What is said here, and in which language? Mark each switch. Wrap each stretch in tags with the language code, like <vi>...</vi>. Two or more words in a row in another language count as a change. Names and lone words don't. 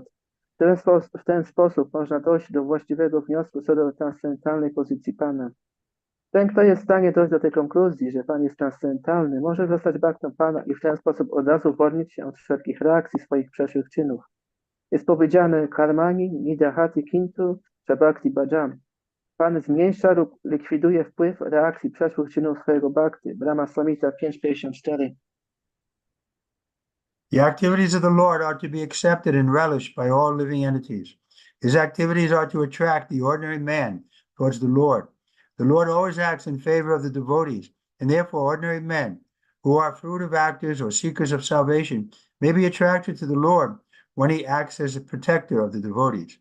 <pl>W ten sposób można dojść do właściwego wniosku co do transcendentalnej pozycji Pana. Ten, kto jest w stanie dojść do tej konkluzji, że Pan jest transcendentalny, może zostać bhaktą Pana i w ten sposób od razu uwolnić się od wszelkich reakcji swoich przeszłych czynów. Jest powiedziane</pl> <sa>कर्माणि निदहति किन्तु भक्ति भजम्.</sa> <pl>Pan zmniejsza lub likwiduje wpływ reakcji przeszłych czynów swojego bhakty. Brahma Samhita 5.54.</pl> <en>The activities of the Lord are to be accepted and relished by all living entities. His activities are to attract the ordinary man towards the Lord. The Lord always acts in favor of the devotees, and therefore ordinary men who are fruitive actors or seekers of salvation may be attracted to the Lord when he acts as a protector of the devotees.</en>